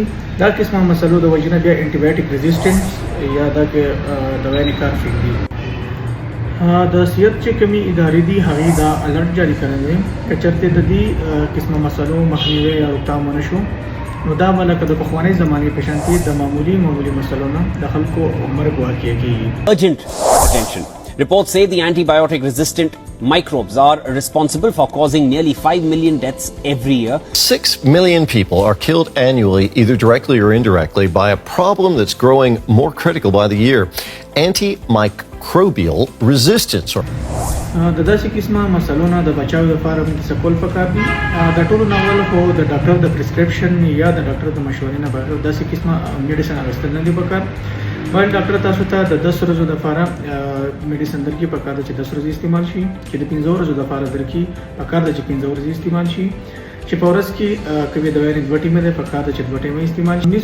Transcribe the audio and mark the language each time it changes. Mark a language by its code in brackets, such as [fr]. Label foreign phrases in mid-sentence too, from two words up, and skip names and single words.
[ps] دا قسمه مسلو د وجې نه بیا [en] anti biotic resistance [ps] یا دا کې دوايي کار کوي. د صحت چې کومې ادارې دي هغې دا الرټ جاری کړی دی که چېرته د دې قسمه مسلو مخنیوی یا روکتام ونه شو نو دا به لکه د پخوانۍ زمانې په شان کې د معمولي مسلو نه د خلکو مرګ واقع کېږي. [en] Urgent attention. Reports say the antibiotic resistant microbes are responsible for causing nearly 5 million deaths every year. 6 million people are killed annually, either directly or indirectly, by a problem that's growing more critical by the year: antimicrobial resistance. [ps] د داسې قسمه مسلو نه د بچاو لپاره موږ څه کول پکار دي؟ د ټولو نه اول خو د ډاکټر د پرسکرپشن یا د ډاکټر د مشورې نه بغیر داسې قسمه میډیسن اخیستل نه دي پکار. بل ډاکټر تاسو ته د 10 ورځو لپاره میډیسن درکړي پکار ده چې 10 ورځې استعمال شي، چې د 15 ورځو لپاره درکړي پکار ده چې 15 ورځې استعمال شي، چې په ورځ کې کومې دوايي 2 ټیمه ده پکار ده چې 2 ټیمه استعمال شي.